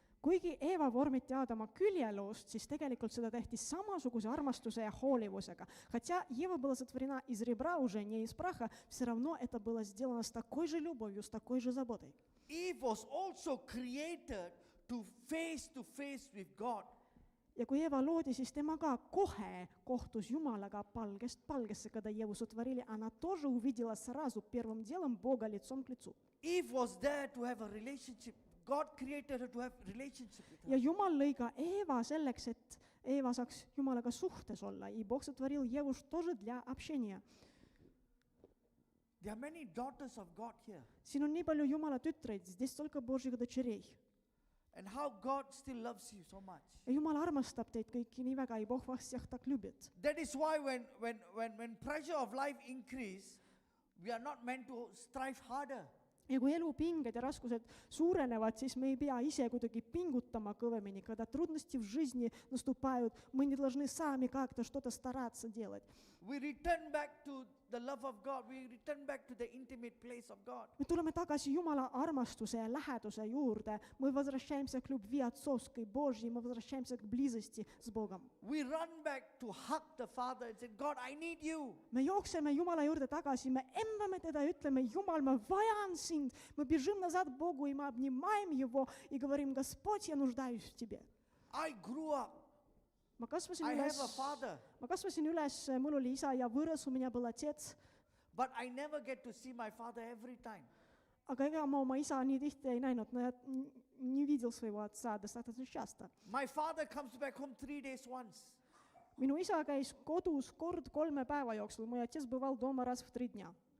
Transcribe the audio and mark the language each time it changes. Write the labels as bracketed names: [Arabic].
[Estonian] Kuigi Eeva vormiti Aadama küljeluust, siis tegelikult seda tehti samasuguse armastuse ja hoolivusega. [Russian] Хотя Ева была сотворена из ребра уже, не из праха, все равно это было сделано с такой же любовью, с такой же заботой. [English] Eve was also created to face with God. [Estonian] Ja kui Ева loodi, siis tema ka kohe kohtus Jumalaga palgest palgesse, [Russian] когда Еву сотворили, она тоже увидела сразу первым делом Бога лицом к лицу. [English] Eve was there to have a relationship. God created her to have relationship with her. [Estonian] Ja Jumal lõi ka Eeva selleks, et Eeva saaks Jumalaga suhtes olla. [Russian] И Бог сотворил Еву тоже для общения. [English] There are many daughters of God here. [Estonian] Siin on nii palju Jumala tütreid, [Russian] здесь столько Божьих дочерей. [English] And how God still loves you so much. [Estonian] Ja Jumal armastab teid kõiki nii väga, [Russian] и Бог вас всех так любит. [English] That is why when pressure of life increase, we are not meant to strive harder. [Estonian] Ja kui elupinged ja raskused suurenevad, siis me ei pea ise kuidagi pingutama kõvemini. [Russian] Когда трудности в жизни наступают, мы не должны сами как-то что-то стараться делать. [English] We return back to the love of God. We return back to the intimate place of God. [Estonian] Me tuleme tagasi Jumala armastuse ja läheduse juurde. [Russian] Мы возвращаемся к любви отцовской Божьей, мы возвращаемся к близости с Богом. [English] We run back to hug the Father and say, God, I need you. [Estonian] Me jookseme Jumala juurde tagasi, me embame teda ja ütleme, Jumal, ma vajan sind. [Russian] Мы бежим назад к Богу, и мы обнимаем Его, и говорим, Господь, я нуждаюсь в Тебе. [English] I grew up. [Estonian] Ma kasvasin [English] I [Estonian] üles, [English] have a father. [Estonian] mul oli isa [Russian] ja вырос, у меня был отец, [English] But I never get to see my father every time. [Estonian] aga ega ma oma isa nii tihti ei näinud, no ja [Russian] не видел своего отца достаточно часто. [English] My father comes back home 3 days once. [Estonian] Minu isa käis kodus kord 3 päeva jooksul, [Russian] mой отец бывал дома раз в 3 дня.